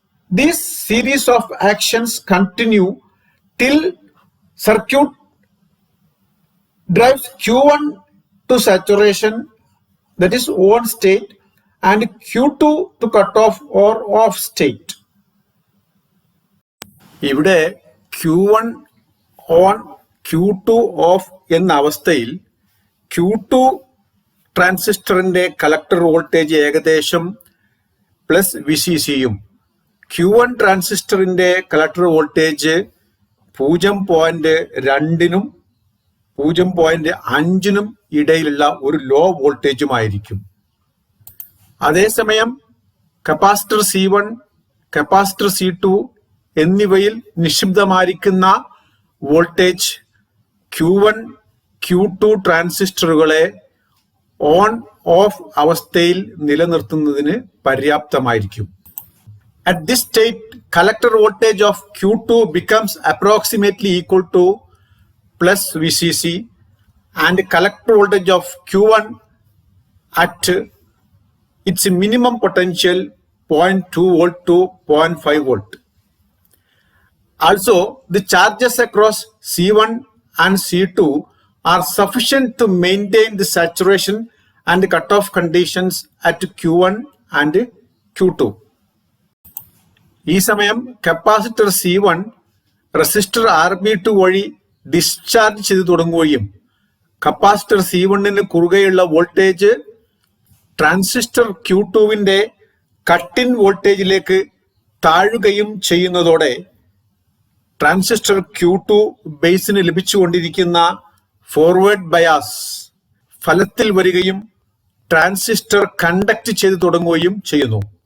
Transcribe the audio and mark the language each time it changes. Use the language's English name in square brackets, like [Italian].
[English] This series of actions continue till circuit drives Q1 to saturation, that is on state, and Q2 to cutoff or off state. [Malayalam] ഇവിടെ Q1 on Q2 off എന്ന അവസ്ഥയിൽ Q2 ട്രാൻസിസ്റ്ററിന്റെ collector voltage ഏകദേശം plus VCCയും Q1 ട്രാൻസിസ്റ്ററിന്റെ collector voltage 0.2നും 0.5നും ഇടയിലുള്ള ഒരു law വോൾട്ടേജുമായിരിക്കും. അതേസമയം capacitor C1, capacitor C2 എന്നിവയിൽ നിക്ഷിപ്തമായിരിക്കുന്ന voltage Q1, Q2 ട്രാൻസിസ്റ്ററുകളെ on of അവസ്ഥയിൽ നിലനിർത്തുന്നതിന് പര്യാപ്തമായിരിക്കും. [English] At this state, collector voltage of Q2 becomes approximately equal to plus VCC and collector voltage of Q1 at its minimum potential 0.2 volt to 0.5 volt. Also, the charges across C1 and C2 are sufficient to maintain the saturation and cutoff conditions at Q1 and Q2. [Malayalam] ഈ സമയം capacitor C1 resistor RB2 വഴി discharge ചെയ്തു തുടങ്ങുകയും capacitor C1ന് കുറുകെയുള്ള voltage transistor Q2വിന്റെ cut in വോൾട്ടേജിലേക്ക് താഴുകയും ചെയ്യുന്നതോടെ transistor Q2 ബേസിന് ലഭിച്ചുകൊണ്ടിരിക്കുന്ന forward bias ഫലത്തിൽ വരികയും ട്രാൻസിസ്റ്റർ കണ്ടക്ട് ചെയ്തു തുടങ്ങുകയും ചെയ്യുന്നു.